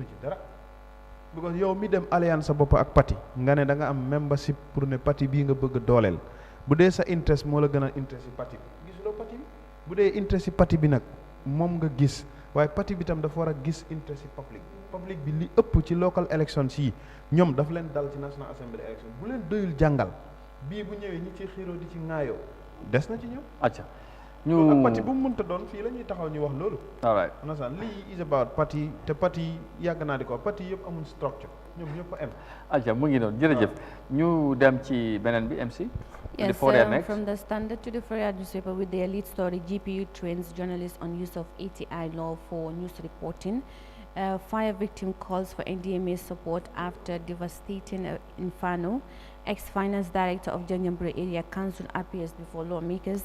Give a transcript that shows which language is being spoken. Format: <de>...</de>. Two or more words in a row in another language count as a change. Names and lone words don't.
<wo>ci dara because yow mi dem alliance sa bopp ak parti nga ne da nga am membership pour ne parti bii nga bëgg dooleel bu dee sa interest moo la gën a interest ci parti bi gisuloo parti bi bu dee interest ci parti bi nag moom nga gis waaye parti bi tam dafa war a gis interest ci public bi li ëpp ci</wo> <en>local elections</en> <wo>yi ñoom daf leen dal ci</wo> <en>national assembly election</en> <wo>bu leen doyul jàngal bii bu ñëwee ñi ci xiiroo di ci ŋaayoo des na ci ñoom acca ñu ak parti bu mu mënta doon fii la ñuy taxaw ñu wax loolu</wo> <en>all right</en> <wo>understand lii</wo> <en>is about</en> <wo>parti te parti yàgg naa di ko parti yëpp amul structure ñoom ñëpp a am acca mu ngi noonu jërëjëf ñu dem ci beneen bi MC</wo> <en>Yes, from the Standard to the Fourier newspaper with their lead story, GPU trains journalists on use of ATI law for news reporting. Fire victim calls for NDMA support after devastating inferno. Ex-finance director of Janjambure Area Council appears before lawmakers.</en>